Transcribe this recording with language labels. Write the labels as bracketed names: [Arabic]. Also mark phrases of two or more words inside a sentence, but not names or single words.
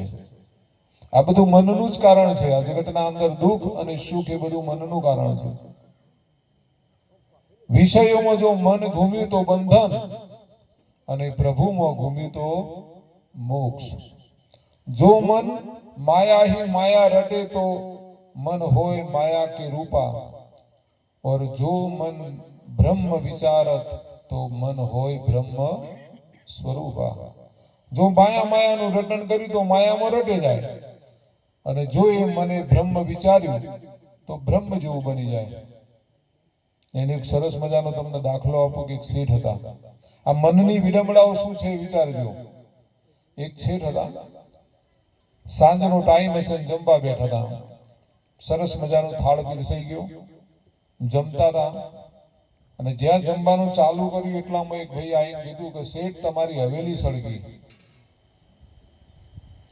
[Gujarati] આ બધું મનનું જ કારણ છે। આ જગતના અંદર દુઃખ અને સુખ એ બધું મનનું કારણ છે। વિષયોમાં જો મન ઘૂમ્યું તો બંધન, અને પ્રભુમાં ઘૂમ્યું તો મોક્ષ। [Hindi] जो मन माया ही माया रटे तो मन होय माया के रूपा, और जो मन ब्रह्म विचारत तो मन होय ब्रह्म स्वरूपा। [Gujarati] જો માયા मायाનું રટણ કર્યું તો માયામાં રટે જાય, અને જો એ મને બ્રહ્મ વિચાર્યું તો બ્રહ્મ જેવું બની જાય। એને એક સરસ મજાનો તમને દાખલો આપું કે એક શેઠ હતા। આ મનની વિડંબણાઓ શું છે વિચારજો। એક શેઠ હતા, સાંજનો ટાઈમ હશે, જમવા બેઠા હતા, સરસ મજાનું થાળ પીરસાઈ ગયો, જમતા હતા, અને જ્યાં જમવાનું ચાલુ કર્યું એટલામાં એક ભાઈ આવીને કીધું કે શેઠ તમારી હવેલી સળગી।